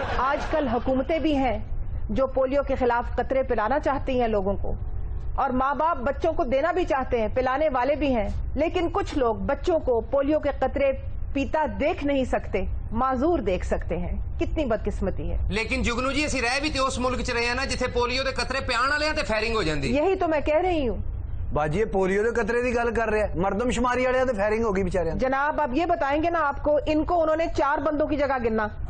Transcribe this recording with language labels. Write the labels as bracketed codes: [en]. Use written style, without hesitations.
[ur] آج کل حکومتیں بھی ہیں جو پولیو کے خلاف قطرے پلانا چاہتی ہیں لوگوں کو, اور ماں باپ بچوں کو دینا بھی چاہتے ہیں, پلانے والے بھی ہیں, لیکن کچھ لوگ بچوں کو پولیو کے قطرے پیتا دیکھ نہیں سکتے, معذور دیکھ سکتے ہیں. کتنی بدقسمتی ہے. [pa] لیکن جگنو جی اسی رہ بھی تے اس ملک چ رہے ہیں نا جتھے پولیو دے قطرے پیان والے ہیں تے فائرنگ ہو جاندی. [ur] یہی تو میں کہہ رہی ہوں. باجی یہ پولیو کے قطرے کی گل کر رہے ہیں, مردم شماری والے تو فائرنگ ہوگی بیچارے. جناب اب یہ بتائیں گے نا آپ کو, ان کو انہوں نے 4 بندوں کی جگہ گننا.